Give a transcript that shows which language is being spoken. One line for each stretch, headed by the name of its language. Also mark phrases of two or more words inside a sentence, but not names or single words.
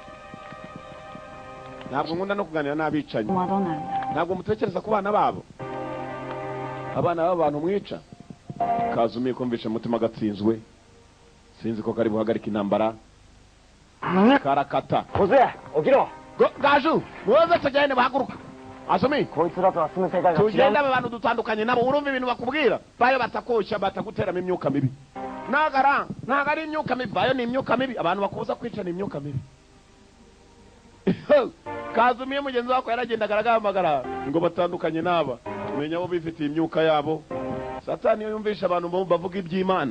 Kinyarwanda: ntabwo nkunda no kuganira n'abicanyi ntabwo mutekereza ku bana babo abana b'abantu mwica Kazumiye kumvisha umutima gatsinzwe sinzi ko kari buhagarika intambara karakata.
Japanese: 小津起きろ。
Kinyarwanda: Gaju, muze tujyane bahaguruka. Azumi,
Japanese: こいつらとは住む世界が違う。
Kinyarwanda: tugenda abantu dutandukanye nabo urumva ibintu bakubwira. Bayo batakosha bataguteramo imyuka mibi. Nagara ari imyuka mibi, bayo ni imyuka mibi, abantu bakubuza kwica ni imyuka mibi. Kazumi mugenzi wako yaragendaga aragamagara ngo batandukanye naba. Menya abo bifitiye imyuka yabo. Satani yumvisha abantu bavuga iby'Imana.